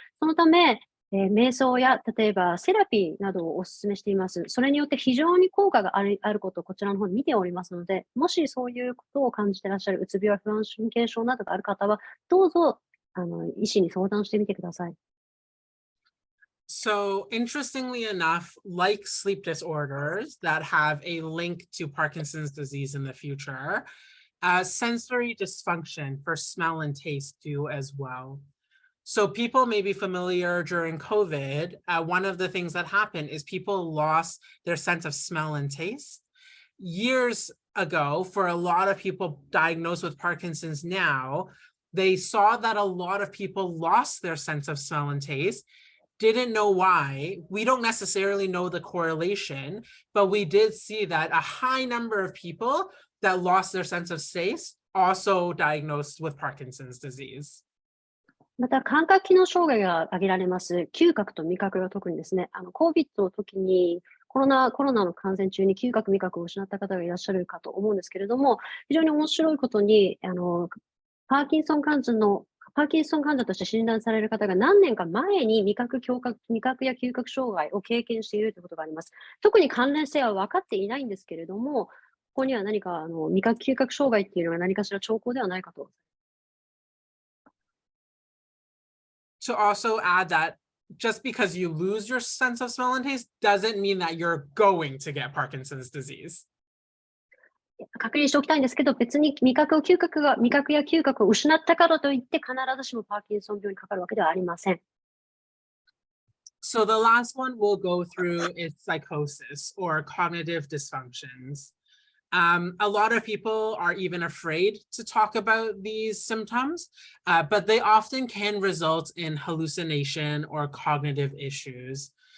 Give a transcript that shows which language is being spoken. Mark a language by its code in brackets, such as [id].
[ja] そのため、瞑想や例えばセラピーなどをお勧めしています。それによって非常に効果があることをこちらの方に見ておりますので、もしそういうことを感じていらっしゃるうつ病や不安神経症などがある方は、どうぞ医師に相談してみてください。 [en] So interestingly enough, like sleep disorders that have a link to Parkinson's disease in the future, sensory dysfunction for smell and taste do as well. So people may be familiar during COVID. One of the things that happened is people lost their sense of smell and taste. Years ago, for a lot of people diagnosed with Parkinson's now, they saw that a lot of people lost their sense of smell and taste, didn't know why. We don't necessarily know the correlation, but we did see that a high number of people that lost their sense of taste also diagnosed with Parkinson's disease. [ja] また、感覚機能障害が挙げられます。嗅覚と味覚が特にですね、COVID の時にコロナの感染中に嗅覚、味覚を失った方がいらっしゃるかと思うんですけれども、非常に面白いことに、パーキンソン患者として診断される方が何年か前に味覚や嗅覚障害を経験しているということがあります。特に関連性は分かっていないんですけれども、ここには何か味覚嗅覚障害っていうのが何かしら兆候ではないかと。 [en] To also add that just because you lose your sense of smell and taste doesn't mean that you're going to get Parkinson's disease. [ja] 確認しておきたいんですけど、別に味覚や嗅覚を失ったからといって必ずしもパーキンソン病にかかるわけではありません。 [en] So the last one we'll go through is psychosis or cognitive dysfunctions. A lot of people are even afraid to talk about these symptoms, but they often can result in hallucination or cognitive issues.